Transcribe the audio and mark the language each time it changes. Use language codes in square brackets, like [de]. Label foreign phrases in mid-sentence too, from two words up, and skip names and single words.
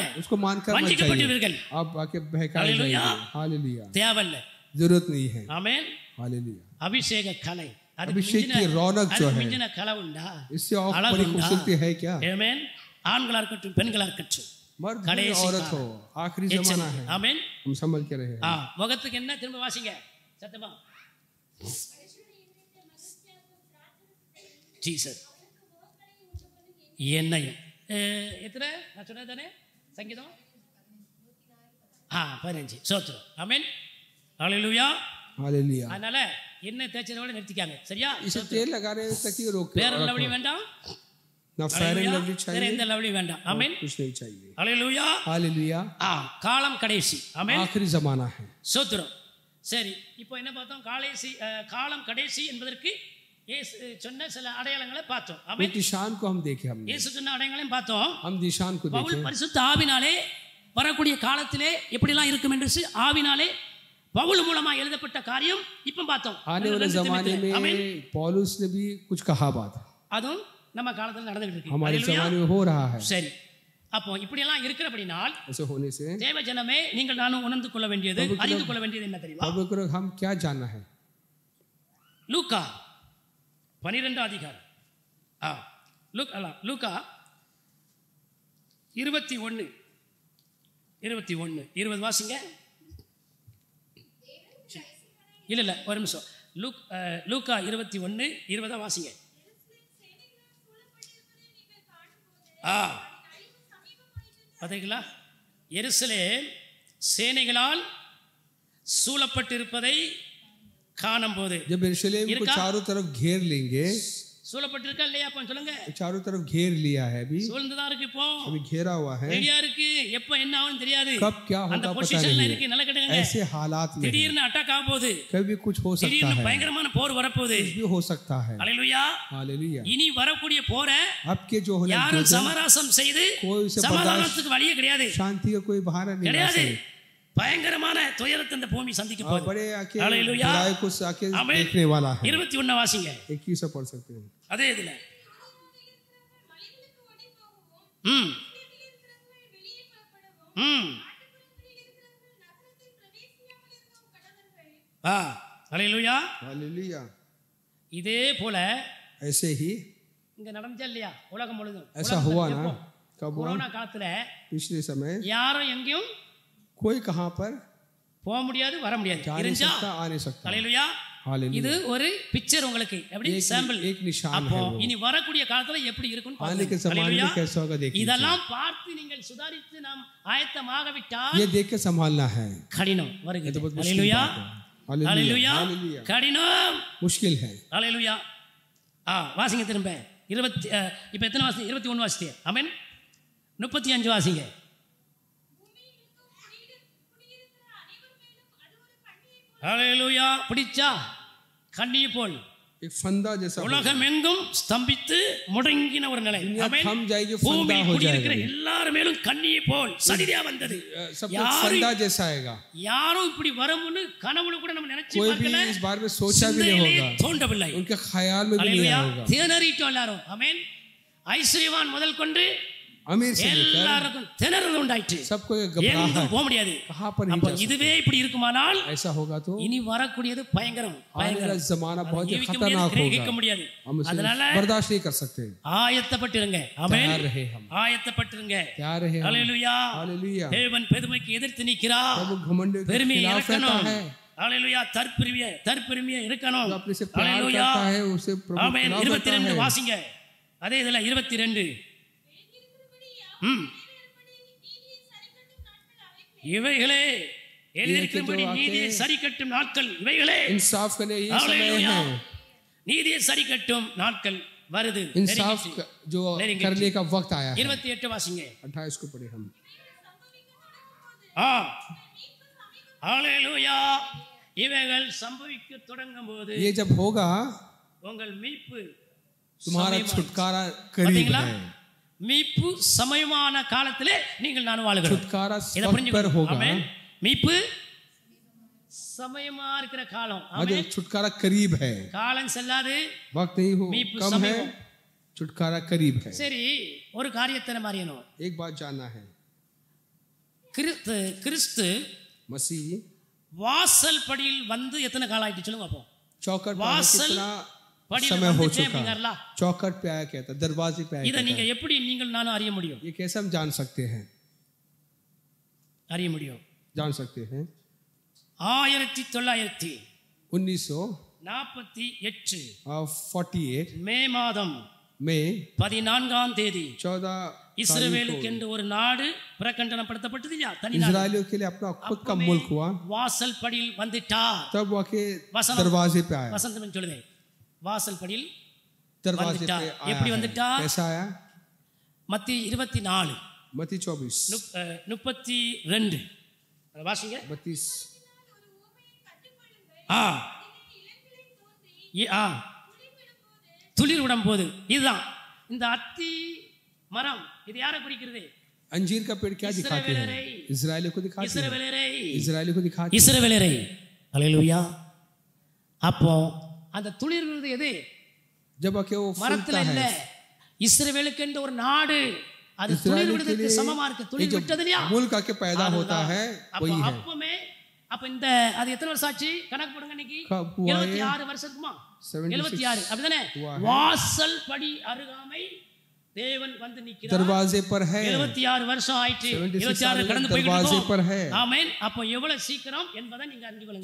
[hi] उसको मानकर मत जाइए. आप आके बहकाए जाएंगे. हालेलुया. [ta] தேவல்ல. [hi] जरूरत नहीं है. आमीन. हालेलुया. [ta] अभिषेक कலை. [hi] अभिषेक की रौनक जो है [ta] மிஞ்சின கலை உண்டா? [hi] इससे और बड़ी खूबसूरती है क्या? आमीन. [ta] ஆண்களா இருக்கட்டும் பெண்களா இருக்கட்டும், [hi] मर्द हो औरत हो, आखिरी जमाना है. आमीन. हम संभल के रहे. [ta] முகத்துக்கு என்ன? திரும்ப வாசிங்க சத்தமா. ஜீசஸ் என்னையும் எத்தனை நான் சொன்னது தானே சங்கீதம் 15 சோத்ரம். ஆமென். ஹalleluya. ஹalleluya. அதனால எண்ணெய் தேய்ச்சதோட நிறுத்திக்காங்க. சரியா? [hi] इसे तेल लगा रहे हैं ताकि रोक [ta] வேற லவ்லி வேண்டாம், [hi] ना फेयर एंड लवली [ta] வேற [hi] चाहिए, [ta] எந்த லவ்லி வேண்டாம். ஆமென். [hi] कुछ नहीं चाहिए. [ta] ஹalleluya. [hi] हालेलुया. [ta] காலம் கடைசி. ஆமென். [hi] आखिरी जमाना है. [ta] சோத்திரம். சரி, இப்போ என்ன பார்த்தோம்? காலம் கடைசி என்பதற்கு இயேசு சொன்ன சில அடையாளங்களை பார்த்தோம். ஆமென். [hi] निशान को हम देखे, हमने [ta] இயேசு சொன்ன அடையாளங்களையும் பார்த்தோம். [hi] हम निशान को பவுல் देखे. [ta] பரிசுத்த ஆவினாலே வரக்கூடிய காலத்திலே எப்படிலாம் இருக்கும் என்று ஆவினாலே பவுல் மூலமா எழுதப்பட்ட காரியம் இப்ப பார்த்தோம். [hi] आने वाले जमाने में पौलुस ने भी कुछ कहा बात, [ta] அதுவும் நம்ம காலத்துல நடந்துட்டு இருக்கு. [hi] हमारे जमाने में हो रहा है. [ta] சரி, அப்போ இப்படி எல்லாம் இருக்கிறபடினால் [hi] ऐसे होने से [ta] தேவ ஜனமே நீங்கள் நானும் உணர்ந்து கொள்ள வேண்டியது, அறிந்து கொள்ள வேண்டியது என்ன தெரியுமா? [hi] अब हम क्या जानना है? [ta] லூக்கா 12 அதிகாரம். லூக்கா 21 வாசிங்க. இல்ல ஒரு நிமிஷம். லூக்கா 21:20 வாசிங்க. பார்த்தீங்களா? எருசலேம் சேனைகளால் சூழப்பட்டிருப்பதை காணும் போது, [hi] जब यरूशलेम को चारों तरफ घेर लेंगे, [ta] சூழப்பட்டிருக்கா இல்லையா? அப்ப சொல்லுங்க. [hi] चारों तरफ घेर लिया है, अभी [ta] சூழ்ந்துதான் இருக்கு, இப்போ [hi] अभी घेरा हुआ है. [ta] ரெடியா இருக்கு. எப்ப என்ன ஆகும் தெரியாது. [hi] कब क्या होगा [ta] அந்த [hi] पता [ta] பொசிஷன்ல [hi] नहीं. [ta] இருக்கு. நல்ல கேட்டுங்க. [hi] ऐसे हालात में [ta] திடீர்னு அட்டாக் ஆக போகுது. [hi] कभी कुछ हो सकता [ta] திடீர்னு [hi] है, [ta] பயங்கரமான போர் வரப்போகுது. [hi] कुछ भी हो सकता है. [ta] ஹalleluya. [hi] हालेलुया. [ta] இனி வரக்கூடிய போற [hi] अब के जो होने [ta] யாரும் சமரசம் செய்து [hi] कोई उसे [ta] சமாதானத்துக்கு வழியே கிடையாது. [hi] शांति का कोई बहाना नहीं [ta] கிடையாது. [hi] है. [ta] பயங்கரமான துயரத்தை இந்த பூமி சந்திக்க போகுது. [hi] बड़े आके हालेलुया. बुराई को आके आमीन. देखने वाला है. [ta] 21 வாசிங்க. [hi] 21 से पढ़ सकते हैं. [ta] அதே இதுல ஹalleluya. [hi] हालेलुया. [ta] இதே போல [hi] ऐसे ही [ta] இங்க நடந்துச்சா இல்லையா? உலகம் முழுதும் [hi] ऐसा हुआ ना. कब हुआ? [ta] கொரோனா காலத்துல [hi] पिछले समय [ta] யாரும் எங்கேயும் [hi] कोई कहां पर [ta] போக முடியாது, வர முடியாது. [hi] जा नहीं सकता, आ नहीं सकता. [ta] ஹalleluya. இது ஒரு பிக்சர் உங்களுக்கு, எப்படி சாம்பிள். [hi] एक निशान [ta] அப்போ [hi] है वो. [ta] இனி வரக்கூடிய காலத்துல எப்படி இருக்கும்னு [hi] आने के [ta] பாருங்க. [hi] जमाने में कैसा होगा देखिए. [ta] இதெல்லாம் பார்த்து நீங்கள் சுதாரித்து நாம் ஆயத்தமாக விட்டால் [hi] ये देख के संभालना है. [ta] கடினம் வருகிறது. [hi] ये तो बहुत मुश्किल [ta] ஹalleluya. [hi] बात है. [ta] ஹalleluya. [hi] हालेलुया. [ta] கடினம் [hi] मुश्किल है. [ta] ஹalleluya. வாசிங்க திரும்ப. 20 இப்போ எத்தனை வாசி? 21 வாசிங்க. ஆமென். 35 வாசிங்க. ஹalleluya. பிடிச்சா கண்ணியை போல் [hi] एक फंदा जैसा [ta] உலகம் எங்கும் ஸ்தம்பித்து முடங்கின ஒரு நிலை. ஆமென். [hi] थम जाएगी, फंदा [ta] பூமியில் [hi] हो [ta] குடியிருக்கிற [hi] जाएगा. [ta] எல்லார் மேலும் கண்ணியை போல் சதிரியா வந்தது. [hi] सब कुछ फंदा जैसा आएगा. [ta] யாரும் இப்படி வரும்னு கனவுல கூட நம்ம நினைச்சு [hi] कोई भी [ta] பார்க்கல. [hi] इस बारे में सोचा भी नहीं होगा. [ta] தோன்றவில்லை. [hi] उनके ख्याल में भी नहीं [ta] ஹalleluya. [hi] होगा. [ta] திணறிட்டோம் எல்லாரும். ஆமென். ஐஸ்வர்யவான் முதல் கொண்டு [hi] अमीर से लेकर [ta] எல்லாருக்கும் திணறல் உண்டாயிற்று. [hi] सबको [ta] எங்கும் [hi] घबराहट. [ta] போக முடியாது. [hi] कहां पर नहीं [ta] அப்ப [hi] जा सकते. [ta] இதுவே இப்படி இருக்குமானால் [hi] ऐसा होगा तो [ta] இனி வரக்கூடியது பயங்கரம். [hi] आने वाला जमाना बहुत ही [ta] ஜீவிக்க [hi] खतरनाक [ta] முடியாது, கிரகிக்க [hi] होगा. [ta] முடியாது. [hi] हम उसे [ta] அதனால [hi] बर्दाश्त नहीं कर सकते. [ta] ஆயத்தப்பட்டிருங்க. ஆமென். [hi] तैयार रहे हम. [ta] ஆயத்தப்பட்டிருங்க. [hi] तैयार रहे हम. [ta] ஹalleluya. [hi] हालेलुया. [ta] தேவன் பெருமைக்கு எதிர்த்து நிற்கிறார். [hi] प्रभु घमंड के [ta] பெருமையை [hi] खिलाफ रहता [ta] இறக்கணும். [hi] है. [ta] ஹalleluya. தற்பெருமையை இருக்கணும். [hi] जो अपने से प्यार [ta] ஹalleluya. [hi] करता है उसे प्रभु [ta] ஆமென். [hi] खिलाफ रहता 22 है. [ta] வாசிங்க. அதே இதுல 22 இவைகளே எழுதியிருக்கிறபடி நீதியை சரி கட்டும் நாட்கள் இவைகளே. [hi] इंसाफ करने ये समय [ta] ஹalleluya. [hi] है. [ta] நீதியை சரி கட்டும் நாட்கள் வருது. [hi] इंसाफ जो करने का वक्त आया है. [ta] 28 வாசிங்க. [hi] 28 को पढ़े हम. [ta] ஹalleluya. இவைகள் சம்பவிக்க தொடங்கும் போது [hi] ये जब होगा [ta] உங்கள் மீட்பு [hi] तुम्हारा छुटकारा करीब है. [ta] மீட்பு சமயமான காலத்திலே நீங்கள் நான் வாழுகிறோம். [hi] छुटकारा [ta] இத [hi] वक्त पर होगा. [ta] ஆமென். மீட்பு சமயமா இருக்கிற காலம். [hi] आमेन. छुटकारा करीब है. [ta] காலம் செல்லாது, [hi] वक्त नहीं हो [ta] மீட்பு [hi] कम है. [ta] சமயம். [hi] छुटकारा करीब है. [ta] சரி, ஒரு காரியத்தை நம்ம அறியணும். [hi] एक बात जानना है. [ta] கிறிஸ்து [hi] मसीह [ta] வாசல் படியில் வந்து எத்தனை காலம் ஆயிட்டு சொல்லுங்க அப்போ. [hi] चौखट पर [ta] வாசல் [hi] कितना [ta] படியில் [hi] समय हो [ta] வந்துட்டே [hi] चुका [ta] அப்படிங்கறல. [hi] है. चौखट पे आया कहता है, दरवाजे पे आया [ta] இத நீங்க எப்படி நீங்கள் நானும் அறிய முடியும்? [hi] ये कैसे हम जान सकते हैं? [ta] அறிய முடியும். [hi] जान सकते हैं. 1948 48 [ta] மே மாதம் [hi] में [ta] 14ஆம் தேதி [hi] 14 [ta] இஸ்ரவேலுக்கு என்று ஒரு நாடு பிரகண்டனப்படுத்தப்பட்டது இல்லையா? தனி நாடு. [hi] इजरायलियों के लिए अपना खुद का मुल्क हुआ. [ta] வாசல் படியில் வந்துட்டார். [hi] तब वो के दरवाजे पे आया. [ta] வசந்தம் சொல்லுதே, வாசல் படியில் [hi] दरवाजे पे आया. [ta] எப்படி வந்துட்டார்? [hi] कैसा आया? [ta] மத்திய 24 [hi] मत्ती 24 [ta] 32 வாசிங்க. 32 துளிர் விடும் போது, இதுதான் இந்த அத்தி மரம். இது யாரை குறிக்கிறது? [hi] अंजीर का पेड़ क्या दिखाते हैं? इजरायलियों को दिखाते हैं. इजरायलियों को दिखाते हैं. [ta] இஸ்ரவேலரை. ஹல்லேலூயா. அப்போ அந்த துளிர் விடுறது எது? [hi] जब आके वो [ta] மரத்துல இல்ல, இஸ்ரவேலுக்கு என்ற ஒரு நாடு. அது துளிர் விடுறதுக்கு சமமா இருக்கு. துளிர் விட்டது இல்லையா? [hi] मुल्क आके पैदा होता है वही है. [ta] அப்ப இந்த அது எத்தனை வருஷம் ஆச்சு? கணக்கு போடுங்க. இன்னைக்கு 76 வருஷம் இருக்குமா? 76 அப்படிதானே? வாசல் படி அருகாமை தேவன் வந்து நிக்கிறார். [hi] दरवाजे पर है. [ta] 76 வருஷம் ஆயிற்று. 76 கடந்து போயிட்டு. ஆமென். அப்போ எவ்வளவு சீக்கிரம் என்பதை நீங்க அறிந்து கொள்ளுங்க.